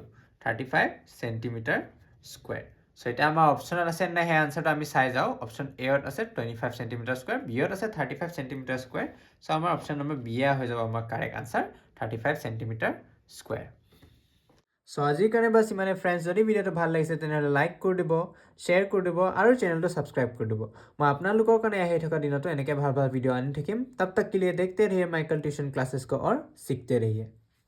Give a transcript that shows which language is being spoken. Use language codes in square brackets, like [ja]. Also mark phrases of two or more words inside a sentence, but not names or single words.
[as] 35 [en] centimeter square so [as] এটা আমাৰ অপচনত আছে না হে আনসাৰটো আমি চাই যাও [en] option A [as] ত আছে 25 [en] centimeter square B [as] ত আছে 35 [en] centimeter square so [as] আমাৰ [en] option number B [as] এ হৈ যাব আমাৰ [en] correct answer 35 centimeter square so [as] আজিৰ কাৰণে বাস ইমানে ফ্ৰেন্ডছ যদি ভিডিওটো ভাল লাগিছে তেনেহলে লাইক কৰি দিব শেয়াৰ কৰি দিব আৰু চেনেলটো সাবস্ক্ৰাইব কৰি দিব মই আপোনালোকৰ কাৰণে আহি থকা দিনতো এনেকৈ ভাল ভাল ভিডিও আনি থাকিম [hi] तब तक के लिए देखते रहिए माइकल ट्यूशन क्लासेस को और सीखते रहिए